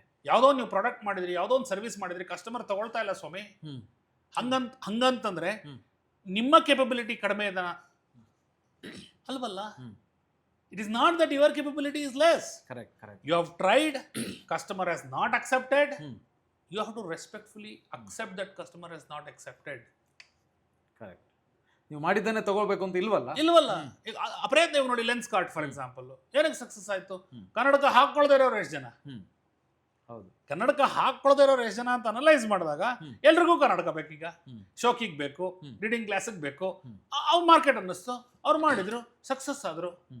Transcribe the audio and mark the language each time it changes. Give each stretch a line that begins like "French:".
Kannada: ಯಾವ್ದೋ ನೀವು ಪ್ರಾಡಕ್ಟ್ ಮಾಡಿದ್ರಿ, ಯಾವ್ದೋ ಒಂದು ಸರ್ವಿಸ್ ಮಾಡಿದ್ರಿ, ಕಸ್ಟಮರ್ ತಗೊಳ್ತಾ ಇಲ್ಲ ಸ್ವಾಮಿ, ಹಂಗಂತಂದ್ರೆ ನಿಮ್ಮ ಕೆಪಬಿಲಿಟಿ ಕಡಿಮೆ ಇದೆ ಅಲ್ವಲ್ಲ.
English: It is not that your capability is less. You have tried, customer has not accepted. You have to respectfully accept that customer has not accepted. Correct.
Kannada: ನೀವು ಮಾಡಿದ್ದನ್ನೇ ತಗೊಳ್ಬೇಕು ಅಂತ ಇಲ್ವಲ್ಲ. ಈಗ ಅಪ್ರಯತ್ನ ಇವ್ ನೋಡಿ, ಲೆನ್ಸ್ ಕಾರ್ಟ್ ಫಾರ್ ಎಕ್ಸಾಂಪಲ್ ಏನಕ್ಕೆ ಸಕ್ಸಸ್ ಆಯ್ತು? ಕನ್ನಡಕ ಹಾಕೊಳ್ಳದೇ ಇರೋರು ಎಷ್ಟು ಜನ? ಹೌದು, ಕನ್ನಡಕ ಹಾಕೊಳ್ಳದೇ ಇರೋರು ಎಷ್ಟು ಜನ ಅಂತ ಅನಲೈಸ್ ಮಾಡಿದಾಗ ಎಲ್ರಿಗೂ ಕನ್ನಡಕ ಬೇಕೀಗ. ಶೋಕಿಗೆ ಬೇಕು, ರೀಡಿಂಗ್ ಕ್ಲಾಸಿಗೆ ಬೇಕು. ಅವ್ರು ಮಾರ್ಕೆಟ್ ಅನ್ನಿಸ್ತು, ಅವ್ರು ಮಾಡಿದ್ರು, ಸಕ್ಸಸ್ ಆದ್ರು.